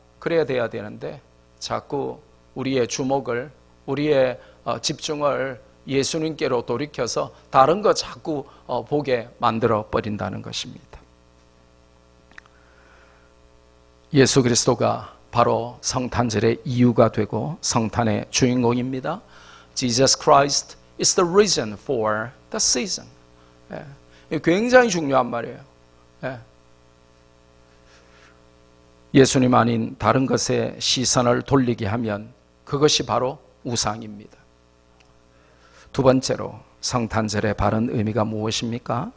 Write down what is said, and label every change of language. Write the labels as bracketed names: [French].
[Korean] 그래야 돼야 되는데 자꾸 우리의 주목을, 우리의 집중을 예수님께로 돌이켜서 다른 거 자꾸 보게 만들어 버린다는 것입니다. 예수 그리스도가 바로 성탄절의 이유가 되고 성탄의 주인공입니다. [English] Jesus Christ is the reason for the season. [Korean] 굉장히 중요한 말이에요. 예수님 아닌 다른 것에 시선을 돌리게 하면 그것이 바로 우상입니다. 두 번째로 성탄절의 바른 의미가 무엇입니까?